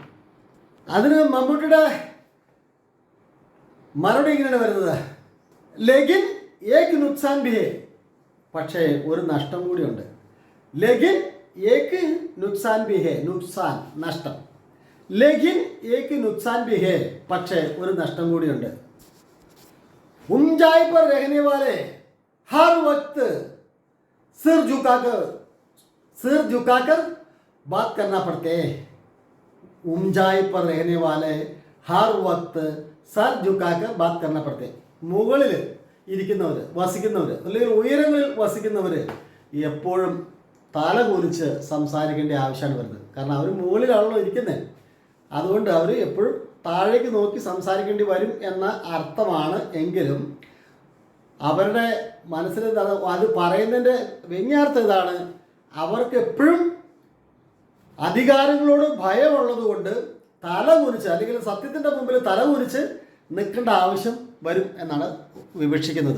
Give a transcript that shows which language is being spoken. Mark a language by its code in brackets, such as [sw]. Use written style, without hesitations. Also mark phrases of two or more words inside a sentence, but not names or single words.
[ml] അതിന് മമ്മൂട്ടിയുടെ മറുപടി ഇങ്ങനെയാണ് വരുന്നത്, [hi] लेकिन एक नुकसान भी है, [ml] പക്ഷേ ഒരു നഷ്ടം കൂടിയുണ്ട്. [hi] लेकिन एक नुकसान भी है, नुकसान നഷ്ടം. लेकिन एक नुकसान भी है, [ml] പക്ഷേ ഒരു നഷ്ടം കൂടിയുണ്ട്. [hi] ऊंचाई पर रहने वाले हर वक्त सिर झुकाकर बात करना पड़ते हैं. ऊंचाई पर रहने वाले हर वक्त सर झुकाकर बात करना पड़ते हैं. [ml] മുകളിൽ ഇരിക്കുന്നവർ, വസിക്കുന്നവർ, അല്ലെങ്കിൽ ഉയരങ്ങളിൽ വസിക്കുന്നവർ എപ്പോഴും തല കുനിച്ച് സംസാരിക്കേണ്ട ആവശ്യമാണ് വരുന്നത്. കാരണം അവർ മുകളിലാണല്ലോ ഇരിക്കുന്നത്. അതുകൊണ്ട് അവർ എപ്പോഴും താഴേക്ക് നോക്കി സംസാരിക്കേണ്ടി വരും എന്ന അർത്ഥമാണ്. എങ്കിലും അവരുടെ മനസ്സിൽ അത് പറയുന്നതിൻ്റെ വ്യംഗ്യാർത്ഥം ഇതാണ്, അവർക്ക് എപ്പോഴും അധികാരങ്ങളോട് ഭയമുള്ളത് കൊണ്ട് തല കുനിച്ച്, അല്ലെങ്കിൽ സത്യത്തിൻ്റെ മുമ്പിൽ തല കുനിച്ച് നിൽക്കേണ്ട ആവശ്യം വരും എന്നാണ് വിവക്ഷിക്കുന്നത്.